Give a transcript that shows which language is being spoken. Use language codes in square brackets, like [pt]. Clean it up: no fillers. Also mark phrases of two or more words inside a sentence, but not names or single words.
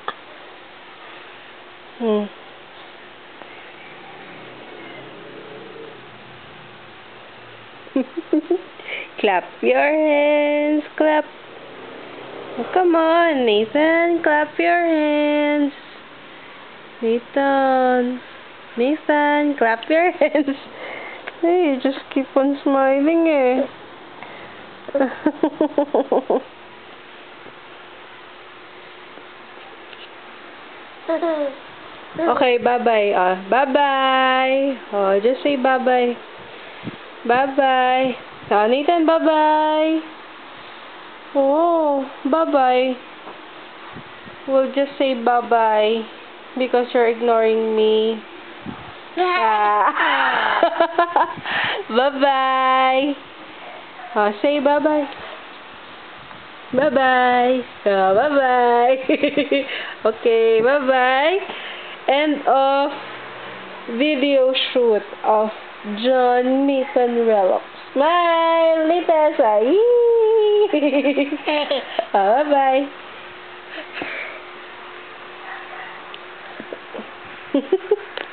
[en] Clap your hands. Clap. Oh, come on, Nathan. Clap your hands. Nathan, clap your hands. Hey, you just keep on smiling, eh. Okay, bye-bye. Bye-bye. Oh, just say bye-bye. Bye-bye. Nathan, bye-bye. Oh, bye-bye. We'll just say bye-bye because you're ignoring me. Bye-bye. Say bye-bye. Bye-bye. Bye-bye. Okay, bye-bye. End of video shoot of John Nathan Relox. Smile, Litessa. Bye-bye.